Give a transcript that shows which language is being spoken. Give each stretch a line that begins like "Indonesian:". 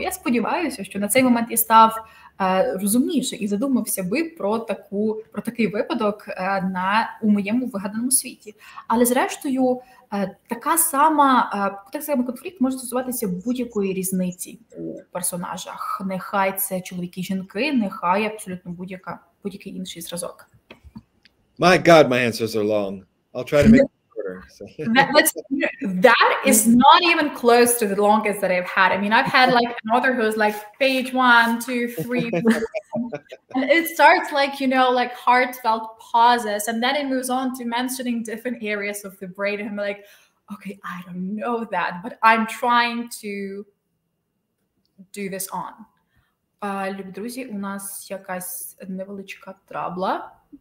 Ukrainian: Я сподіваюся, що на цей момент я став розумніше і задумався би про такий випадок у моєму вигаданому світі. Але зрештою, такий самий конфлікт може стосуватися будь-якої різниці у персонажах. Нехай це чоловіки і жінки, нехай абсолютно будь-який інший зразок.
English: My God, my answers are long. I'll try to make it shorter. So. That is not even close to the longest that I've had. I mean, I've had like an author who's like page 1, 2, 3, 4. And it starts like, like heartfelt pauses, and then it moves on to mentioning different areas of the brain. And I'm like, okay, I don't know that, but I'm trying to do this on.
Ukrainian: Любі друзі, у нас якась невеличка трабла.